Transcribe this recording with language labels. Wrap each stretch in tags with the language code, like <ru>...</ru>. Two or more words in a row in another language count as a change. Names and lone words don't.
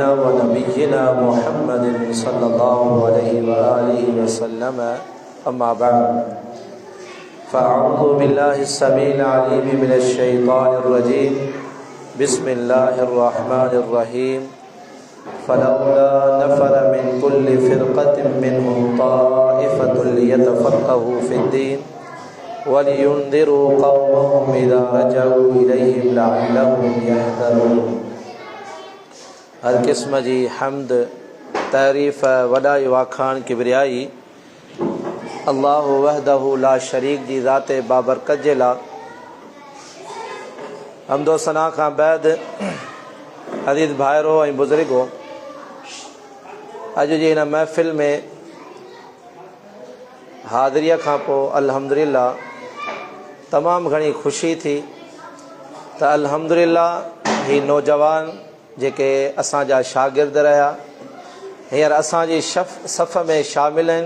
<ar>ونبينا محمد صلى الله عليه وآله وسلم أما بعد فأعوذ بالله السميع العليم من الشيطان الرجيم بسم الله الرحمن الرحيم فلولا نفر من كل فرقة منهم طائفة ليتفقهوا في الدين ولينذروا قومهم إذا رجعوا إليهم لعلهم يحذرون.</ar> <sd>हर क़िस्म जी हम्द तारीफ़ वॾाई वाखाण किबरियाई</sd> <ar>الله وحده لا شريك</ar> <sd>जी ज़ात बाबरकत जे लाइ हम्दो सना खां बैद अज़ीज़ भाइरो ऐं बुज़ुर्गो, अॼु जी हिन महफ़िल में हाज़िरीअ खां पोइ अल्हम्दुलिल्लाह तमामु घणी ख़ुशी थी त अल्हम्दुलिल्लाह ही नौजवान जेके असांजा शागिर्द रहिया हींअर असांजी सफ़ में शामिल आहिनि।</sd>